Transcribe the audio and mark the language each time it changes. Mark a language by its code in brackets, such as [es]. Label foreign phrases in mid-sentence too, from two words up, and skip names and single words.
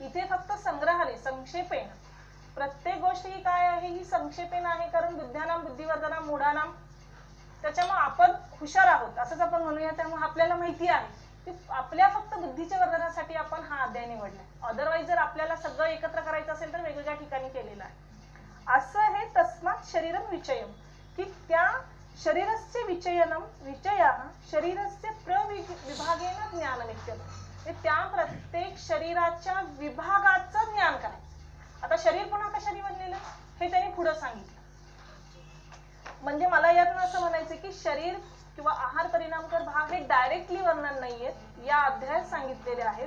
[mr] इथे फक्त संग्रहाने संक्षेपेन प्रत्येक गोष्ट ही काय आहे ही संक्षेपेन आहे, कारण [sa] बुद्ध्यानाम बुद्धिवर्धनाम मूढानाम. [mr] त्याच्यामुळे आपण हुशार आहोत असंच आपण म्हणूया. त्यामुळे आपल्याला माहिती आहे की आपल्या फक्त बुद्धीच्या वर्धनासाठी आपण हा अध्याय निवडलाय. अदरवाईज जर आपल्याला सगळं एकत्र करायचं असेल तर वेगवेगळ्या ठिकाणी केलेलं आहे. असं हे [sa] तस्मात् शरीरम विचयम [mr] की त्या [sa] शरीरस्य विचयनम विचयः शरीरस्य प्रविभागेन ज्ञानमित्यर्थ. [mr] त्या प्रत्येक शरीराच्या विभागाचं ज्ञान करायचं. आता शरीर पुन्हा कशाने बनलेलं हे त्यांनी पुढे सांगितलं. म्हणजे मला यातून असं म्हणायचं की शरीर किंवा आहार परिणामकर भाग हे डायरेक्टली वर्णन नाहीयेत, या अध्यायात सांगितलेले आहेत.